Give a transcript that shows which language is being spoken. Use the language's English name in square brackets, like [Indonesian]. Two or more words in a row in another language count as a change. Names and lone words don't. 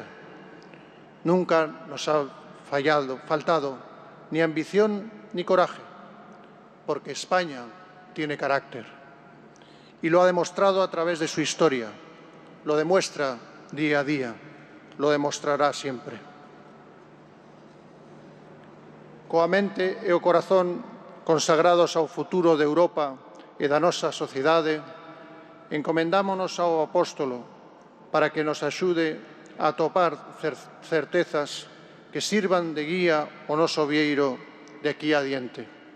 [Spanish] Nunca nos ha faltado ni ambición ni coraje, porque España tiene carácter. Y lo ha demostrado a través de su historia, lo demuestra día a día, lo demostrará siempre. [Galician] Coa mente e o corazón consagrados ao futuro de Europa e da nosa sociedade, encomendámonos ao apóstolo para que nos axude a atopar certezas que sirvan de guía ao noso vieiro de aquí adiante.